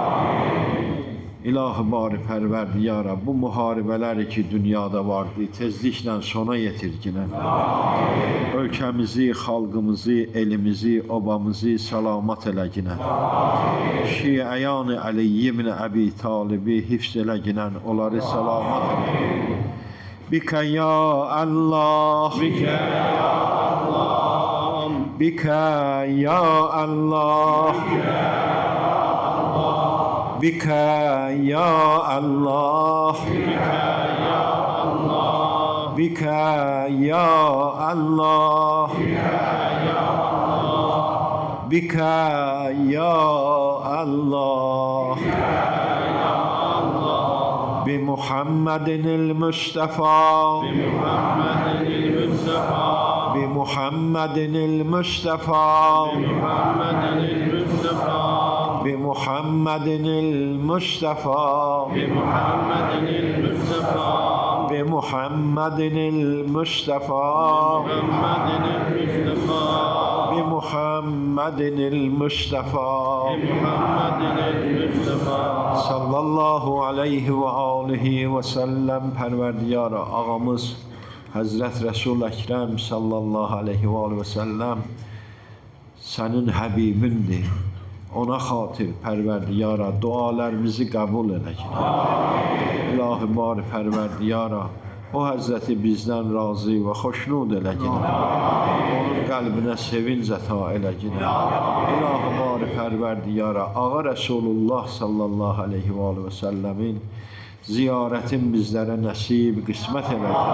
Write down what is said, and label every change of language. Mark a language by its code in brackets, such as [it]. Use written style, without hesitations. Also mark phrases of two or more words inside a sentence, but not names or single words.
[az] İlahi bari pərverdiyara bu müharibələri ki dünyada vardı tezliklə sona yetirginə. Ölkəmizi, xalqımızı, elimizi, obamızı salamat eləginə. Şiəyan-ı Əli ibn Əbi Talibi hifz eləginə, onları salamat eləginə. [ar] بك يا الله, بك يا الله, بك يا الله بك يا الله بك يا الله بك يا الله بك يا الله بمحمد المصطفى, محمد المصطفى, بمحمد المصطفى, محمد المصطفى, بمحمد المصطفى, محمد المصطفى, بمحمد المصطفى, محمد المصطفى, بمحمد المصطفى, محمد المصطفى. صلى الله عليه وآله وسلم. [az] Pərverdiyara ağamız Hazret Resul Ekrem [ar] صلى الله عليه وآله وسلم [az] senin Həbibindir. Ona xatir pərverdiyara dualarımızı qəbul elə ki. İlahi bari pərverdiyara o Həzrəti bizdən razı və xoşnud elə ki. Onun qəlbinə sevinc əta elə ki. İlahi bari pərverdiyara ağa Resulullah [ar] صلى الله عليه وآله وسلم [az] ziyarətin bizlərə nəsib qismət elə ki.